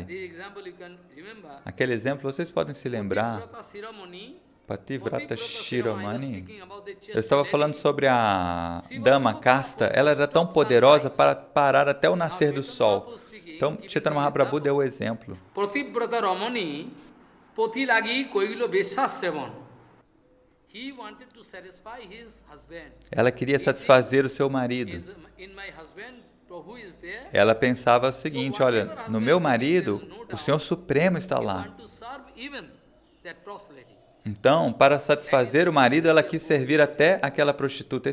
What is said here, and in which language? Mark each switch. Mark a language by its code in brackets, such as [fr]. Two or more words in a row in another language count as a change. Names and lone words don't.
[pt] Aquele exemplo, vocês podem se lembrar, [sa] पतिव्रता शिरोमणि. [pt] Eu estava falando sobre a Dama Casta, ela era tão poderosa para parar até o nascer do sol. Então, Chaitanya Mahaprabhu deu o exemplo. [bn] পতিব্রতা রমণী, পতি লাগি কৈল বেশ্যাসেবন. [pt] Ela queria satisfazer o seu marido. Ela pensava o seguinte, olha, no meu marido, o Senhor Supremo está lá. Então, para satisfazer o marido, ela quis servir até aquela prostituta.